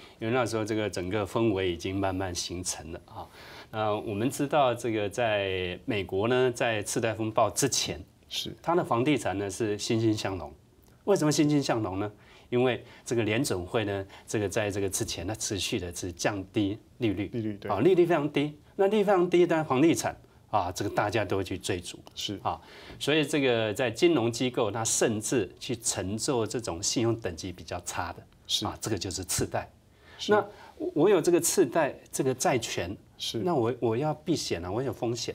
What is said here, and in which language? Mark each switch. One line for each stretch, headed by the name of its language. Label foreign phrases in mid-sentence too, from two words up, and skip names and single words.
Chinese: 因為那時候這個整個氛圍已經慢慢形成了哈。我們知道這個在美國呢，在次貸風暴之前，是它的房地產呢是欣欣向榮。為什麼欣欣向榮呢？因為這個聯準會呢，這個在這個之前，它持續的是降低利率，對，利率非常低。那利率非常低，但房地產这个大家都会去追逐，是所以这个在金融机构，它甚至去承做这种信用等级比较差的，这个就是次贷。那我有这个次贷这个债权，那我要避险啊，我有风险，